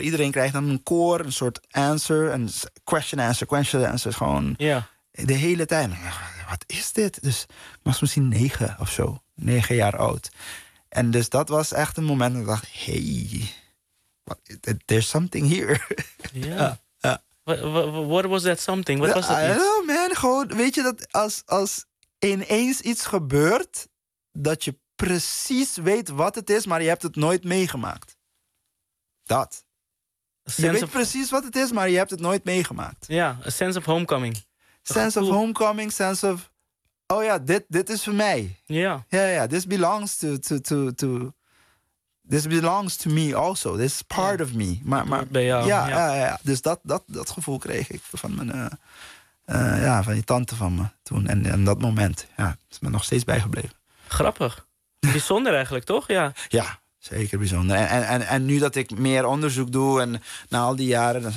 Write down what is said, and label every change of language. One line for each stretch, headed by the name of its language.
Dutch: Iedereen krijgt dan een koor, een soort answer. Een question answer. Gewoon de hele tijd. Wat is dit? Dus ik was misschien 9 of zo. 9 jaar oud. En dus dat was echt een moment dat ik dacht...
English: there's something here. What was that something? What was that? I don't know, man.
Dutch: Gewoon, weet je dat als ineens iets gebeurt... dat je precies weet wat het is, maar je hebt het nooit meegemaakt. Dat. Je weet precies wat het is, maar je hebt het nooit meegemaakt.
English: Ja, a sense of homecoming.
Dutch: Oh ja, dit is voor mij. Ja.
English: Ja, this belongs to this belongs to me also. This is part of me. Maar
Dutch: bij jou. Ja. Dus dat gevoel kreeg ik van mijn... van die tante van me toen. En dat moment, is me nog steeds bijgebleven. Grappig. Bijzonder eigenlijk, toch? Ja, zeker bijzonder. En nu dat ik meer onderzoek doe en na al die jaren...